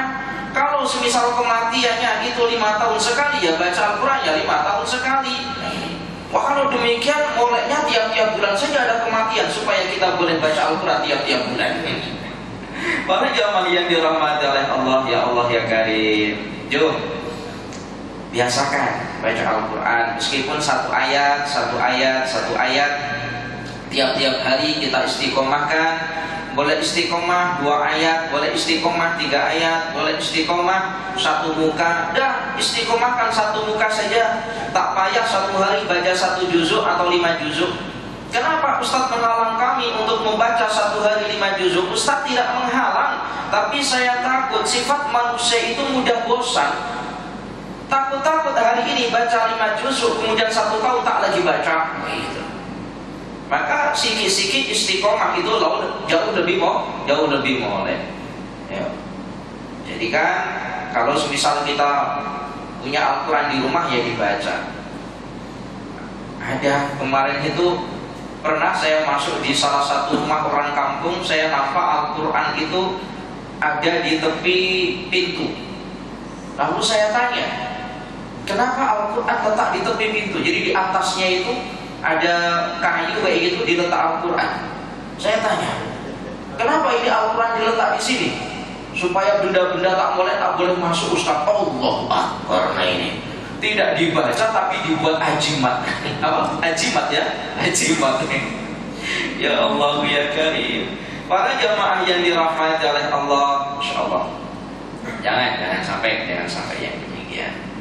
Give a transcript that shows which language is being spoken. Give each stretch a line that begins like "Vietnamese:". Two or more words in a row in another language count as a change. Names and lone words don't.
Malay: Kalau semisal kematiannya itu 5 tahun sekali, ya baca Al-Quran ya 5 tahun sekali. Wah, kalau demikian moleknya tiap-tiap bulan saja ada kematian, supaya kita boleh baca Al-Quran tiap-tiap bulan. Para jamaah yang dirahmati oleh Allah,
Arabic: يا الله يا كريم,
Malay: jom biasakan baca Al-Quran, meskipun satu ayat tiap-tiap hari kita istiqomahkan. Boleh istiqomah 2 ayat, boleh istiqomah 3 ayat, boleh istiqomah 1 muka. Dah, istiqomahkan 1 muka saja. Tak payah 1 hari baca 1 juzuk atau 5 juzuk. Kenapa Ustaz menghalang kami untuk membaca 1 hari 5 juzuk? Ustaz tidak menghalang, tapi saya takut sifat manusia itu mudah bosan. Takut-takut hari ini baca 5 juzuk, kemudian 1 tahun tak lagi baca. Gitu. Maka sikit-sikit istiqomah itu jauh lebih molek. Ya. Jadi kan kalau misal kita punya Al-Quran di rumah ya dibaca. Ada kemarin itu pernah saya masuk di salah satu rumah orang kampung, saya nampak Al-Quran itu ada di tepi pintu. Lalu saya tanya, kenapa Al-Quran letak di tepi pintu? Jadi di atasnya itu ada kayu kayak gitu diletak Al-Quran. Saya tanya, kenapa ini Al-Quran diletak di sini? Supaya benda-benda tak boleh masuk Ustaz.
Arabic: الله أكبر.
Malay: Nah ini tidak dibaca tapi dibuat ajimat. Apa? Ajimat ya? Ajimat.
Arabic: يا الله يا كريم.
Malay: Para jamaah yang dirahmati oleh Allah, insyaallah jangan sampai yang demikian.